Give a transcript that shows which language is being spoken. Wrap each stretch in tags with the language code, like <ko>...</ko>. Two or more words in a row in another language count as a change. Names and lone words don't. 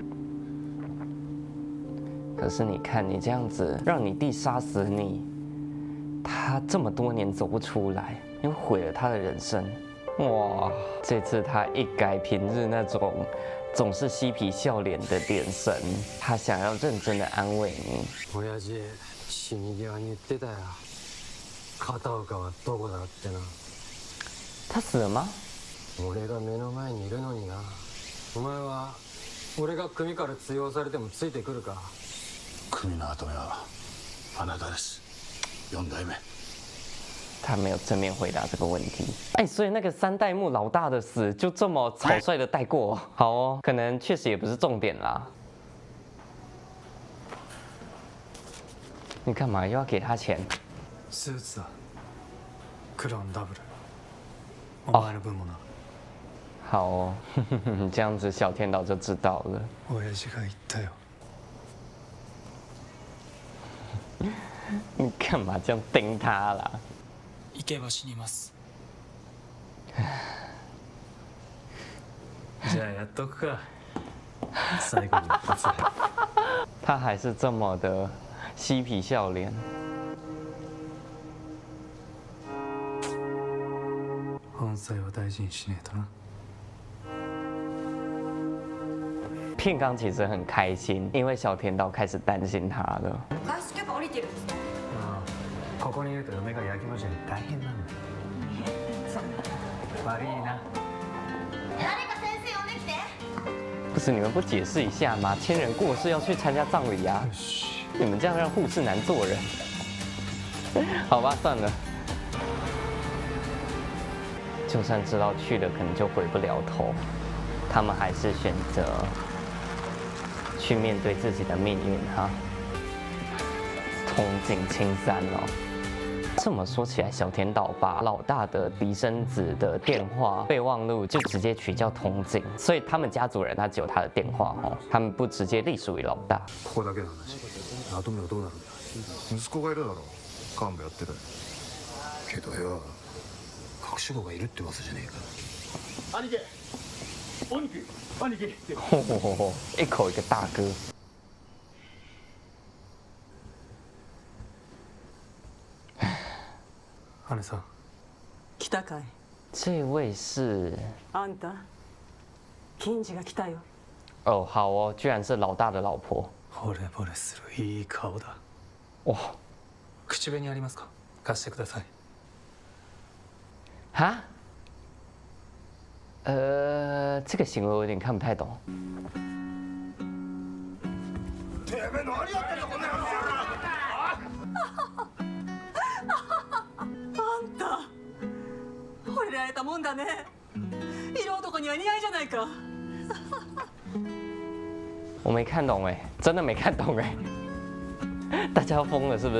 <zh>可是你看，你这样子让你弟杀死你，他这么多年走不出来，你毁了他的人生。哇，这次他一改平日那种总是嬉皮笑脸的眼神，他想要认真的安慰你。</zh> <ja>親父、死に際に言ってたよ。片岡はどこだってな。</ja> <zh>他死了吗？</zh> <ja>俺が目の前にいるのにな。お前は俺が組から通用されてもついてくるか。組の後目はあなたです。4 代目。</ja> <zh>他没有正面回答这个问题。哎，所以那个3代目老大的死就这么草率的带过。好哦，可能确实也不是重点啦。你干嘛又要给他钱？</zh> <ja>スーツだ。クローンダブル。お前の分もな。</ja> <zh>好哦，这样子小天岛就知道了。</zh> <ja>親父が言ったよ。</ja> <zh>你干嘛这样盯他啦？</zh> <ja>行けば死にます。じゃあやっとくか。最後に一発。</ja> <zh>他还是这么的嬉皮笑脸。</zh> <ja>本妻は大事にしねえとな。</ja> <zh>片冈其实很开心，因为小田岛开始担心他了。</zh> <ja>外出許可降りてるんですか？ああ、ここにいると嫁が焼きもちで大変なんだよ。悪いな。誰か先生呼んできて。</ja> <zh>不是你们不解释一下吗？亲人过世要去参加葬礼啊！你们这样让护士难做人。好吧，算了。就算知道去了，可能就回不了头，他们还是选择去面对自己的命运哈。痛尽青山哦。这么说起来，小田岛把老大的嫡生子的电话备忘录就直接取叫筒井，所以他们家族人他只有他的电话哦，他们不直接隶属于老大。</zh> <ja>ここだけの話。跡目はどうなるんだ。息子がいるだろ幹部やってるけどよ隠し子がいるって噂じゃねえか。兄貴兄貴兄貴</ja> <zh>吼，一口一个大哥。</zh> <ja>姉さん。来たかい。</ja> <zh>这位是</zh> <ja>あんた、金次が来たよ。</ja> <zh>哦，好哦，居然是老大的老婆。</zh> <ja>惚れ惚れするいい顔だ。</ja> <zh>哇，</zh> <ja>口紅ありますか？貸してください。</ja> <zh>哈？这个行为我有点看不太懂。</zh> <ja>てめえ何やってんだこんな野郎。あんた、惚れられたもんだね。色男には似合いじゃないか。</ja> <zh>我没看懂哎，真的没看懂哎，大家要疯了是不是？</zh>